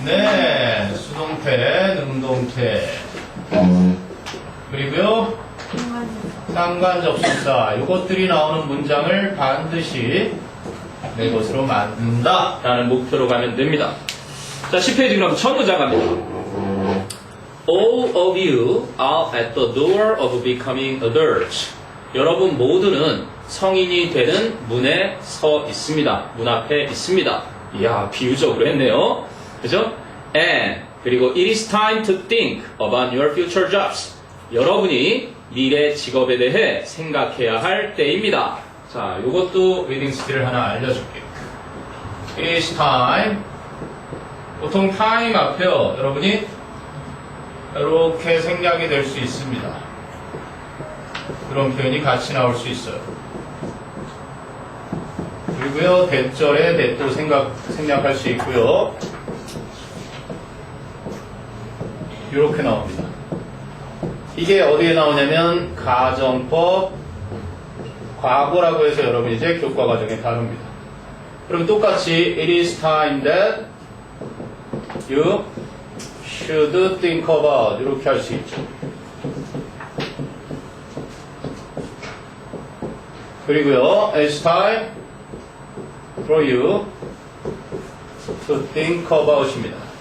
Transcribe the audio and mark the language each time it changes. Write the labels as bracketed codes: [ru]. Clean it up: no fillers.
[ko] 네, 수동태, 능동태. 그리고요, 상관접속사. 이것들이 나오는 문장을 반드시 내 것으로 만든다 라는 목표로 가면 됩니다. 자, 10페이지 그럼 첫 문장 갑니다. [en] All of you are at the door of becoming adults. [ko] 여러분 모두는 성인이 되는 문에 서 있습니다. 문 앞에 있습니다. 이야, 비유적으로 했네요. 그죠? [en] And [ko] 그리고 [en] it is time to think about your future jobs. [ko] 여러분이 미래 직업에 대해 생각해야 할 때입니다. 자, 요것도 리딩 스킬을 하나 알려줄게요. [en] It is time. [ko] 보통 time 앞에요. 여러분이 이렇게 생략이 될 수 있습니다. 그런 표현이 같이 나올 수 있어요. 그리고요, 대절에 대또 생략할 수 있고요. 이렇게 나옵니다. 이게 어디에 나오냐면 가정법 과거라고 해서 여러분 이제 교과 과정에 다룹니다. 그럼 똑같이 [en] it is time that you should think about [ko] 이렇게 할 수 있죠. 그리고요, [en] it's time for you to think about입니다.